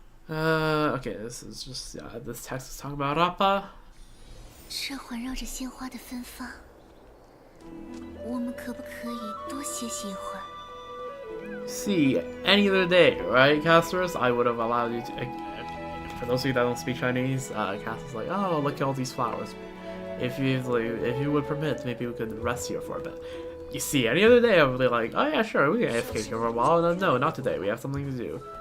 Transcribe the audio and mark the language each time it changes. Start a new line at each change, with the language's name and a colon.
English: Okay, this is just this text is talking about Appa.
Chinese: 这环绕着鲜花的芬芳，我们可不可以多歇歇一会儿？
English: See, any other day, right, casters? I would have allowed you to. For those of you that don't speak Chinese, casters like, oh, look at all these flowers. If you would permit, maybe we could rest here for a bit. You see, any other day I would be like, oh yeah, sure, we can AFK here for a while. No, not today. We have something to do.